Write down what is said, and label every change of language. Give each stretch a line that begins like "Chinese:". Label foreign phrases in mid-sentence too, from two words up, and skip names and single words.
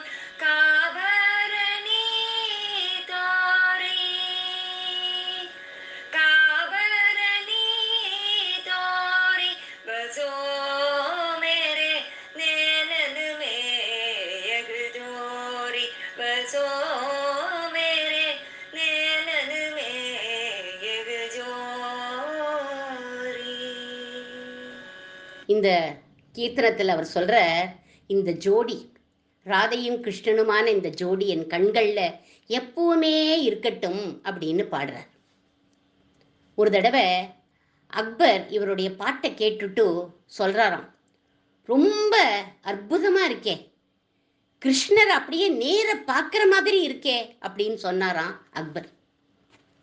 Hindi: काबरनी तोरी, काबरनी तोरी, बसो मेरे नैनन में यग जोरी, बसो मेरे नैनन में यग जोरी।
Tamil: இந்த கீர்த்தனத்தில் அவர் சொல்ற, இந்த ஜோடி ராதையும் கிருஷ்ணனுமான இந்த ஜோடி என் கண்களில் எப்பவுமே இருக்கட்டும் அப்படின்னு பாடுறார். ஒரு தடவை அக்பர் இவருடைய பாட்டை கேட்டுட்டு சொல்றாராம், ரொம்ப அற்புதமா இருக்கே, கிருஷ்ணர் அப்படியே நேர பார்க்குற மாதிரி இருக்கே அப்படின்னு சொன்னாராம் அக்பர்.